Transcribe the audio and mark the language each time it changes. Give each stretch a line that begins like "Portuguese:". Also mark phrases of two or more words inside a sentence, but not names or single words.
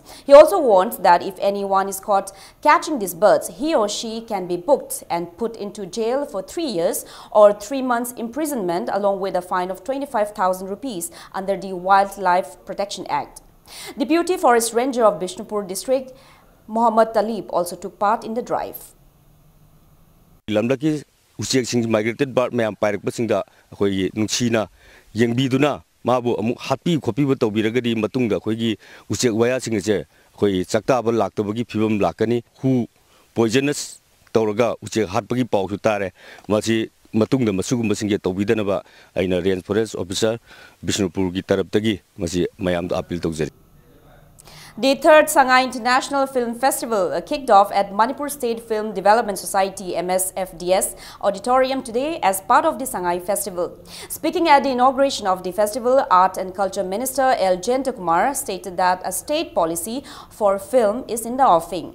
English: He also warned that if anyone is caught catching these birds, he or she can be booked and put into jail for 3 years or 3 months imprisonment along with a fine of 25,000 rupees under the Wildlife Protection Act. Deputy Forest Ranger of Bishnupur District, Muhammad Talib, also took part in the drive.
Manipuri: Lamdaki usiak sing
English: migrated bird
Manipuri: mayam pairak pasingda khoi nungchina yengbiduna mabu amuk happy khopi bu tawbiragadi matungda khoigi usiak waya singje khoi chakta ba laktabagi phibam lakani hu poisonous tawraga usiak hatpagi pau su tare masi matungda masugum singje tawbidana ba aina
English: range forest officer
Manipuri: Bishnupur gi taraptagi masi mayam da appeal tawjari.
English: The third Shanghai International Film Festival kicked off at Manipur State Film Development Society MSFDS auditorium today as part of the Shanghai Festival. Speaking at the inauguration of the festival, Art and Culture Minister L. Jentakumar stated that a state policy for film is in the offing.